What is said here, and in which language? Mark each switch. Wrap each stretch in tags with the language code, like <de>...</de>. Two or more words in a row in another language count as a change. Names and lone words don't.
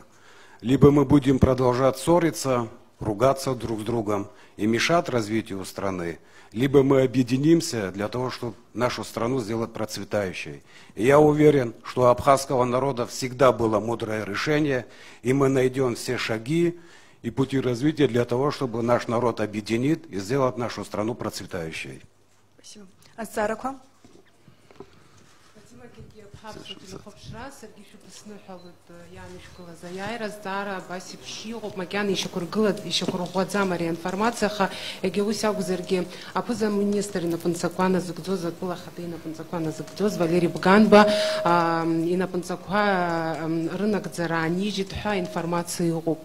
<ru>Либо мы будем продолжать ссориться, ругаться друг с другом и мешать развитию страны, либо мы объединимся для того, чтобы нашу страну сделать процветающей. И я уверен, что у абхазского народа всегда было мудрое решение, и мы найдем все шаги и пути развития для того, чтобы наш народ объединить и сделать нашу страну процветающей. Спасибо. Ацара к вам.</ru> <ab>Иаанышәкыла аиааира зҵаара абас еиԥш иҟоуп, макьана ишьақәырӷәӷәаӡам ари аинформациа, аха егьа ус акәзаргьы аԥыза-министр инапынҵақәа назыгӡоз, атәылахада инапынҵақәа назыгӡоз Валери Бганба инапынҵақәа рынагӡара аанижьит ҳәа аинформациа иҟоуп.</ab>